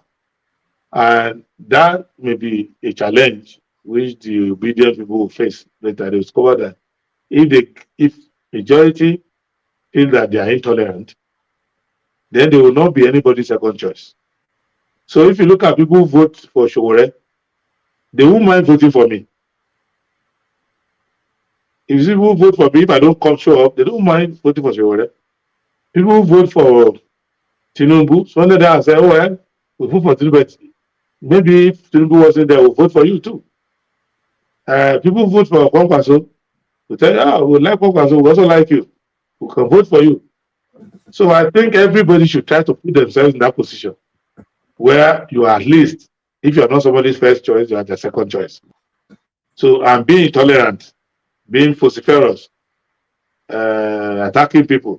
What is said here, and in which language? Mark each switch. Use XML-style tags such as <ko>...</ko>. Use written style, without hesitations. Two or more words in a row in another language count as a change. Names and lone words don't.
<en>And that may be a challenge which the obedient people will face later. They discover that if majority feel that they are intolerant, then they will not be anybody's second choice. So if you look at people who vote for Showore, they won't mind voting for me. If people vote for me, if I don't come show up, they don't mind voting for Showore. People who vote for Tinubu, so one day I say, oh well, we vote for Tinubu. maybe if Tinubu wasn't there, we'll vote for you too. People vote for Kwankwaso. We tell you, ah, we like Kwankwaso, we also like you. We can vote for you. So I think everybody should try to put themselves in that position where you are at least, if you are not somebody's first choice, you are their second choice. So I'm being intolerant, being vociferous, attacking people.</en>